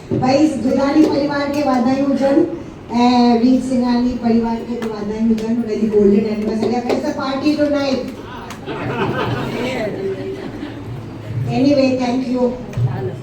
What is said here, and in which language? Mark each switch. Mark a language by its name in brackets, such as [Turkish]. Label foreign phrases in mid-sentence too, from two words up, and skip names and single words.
[Sindhi] भाई दुधानी परिवार खे वाधायूं हुजनि ऐं रीत सिंघानी परिवार खे बि वाधायूं हुजनि हुनजी [English] golden anniversary [Sindhi] आहे। [English] It's a party tonight. Anyway, thank you.